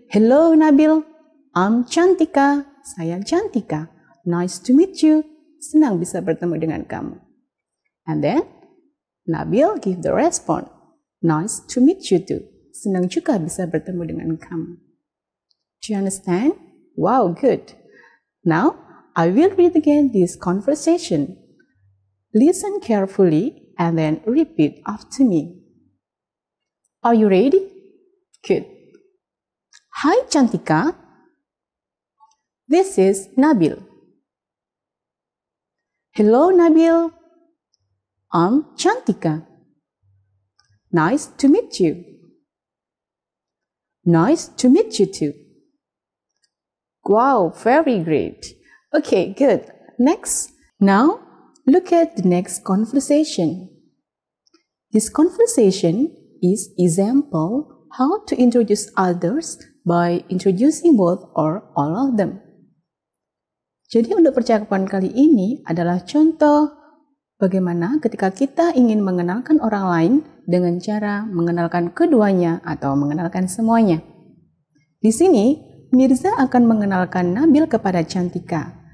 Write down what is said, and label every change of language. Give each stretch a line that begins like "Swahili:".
English: Hello Nabil, I'm Cantika,
Indonesian: saya Cantika.
English: Nice to meet you,
Indonesian: senang bisa bertemu dengan kamu.
English: And then, Nabil give the response. Nice to meet you too,
Indonesian: senang juga bisa bertemu dengan kamu.
English: Do you understand? Wow, good. Now, I will read again this conversation. Listen carefully and then repeat after me. Are you ready? Good. Hi Cantika. This is Nabil. Hello Nabil. I'm Cantika. Nice to meet you. Nice to meet you too. Wow, very great. Okay, good. Next. Now, look at the next conversation. This conversation is example how to introduce others by introducing both or all of them.
Indonesian: Jadi untuk percakapan kali ini adalah contoh bagaimana ketika kita ingin mengenalkan orang lain dengan cara mengenalkan keduanya atau mengenalkan semuanya. Di sini, Mirza akan mengenalkan Nabil kepada Cantika.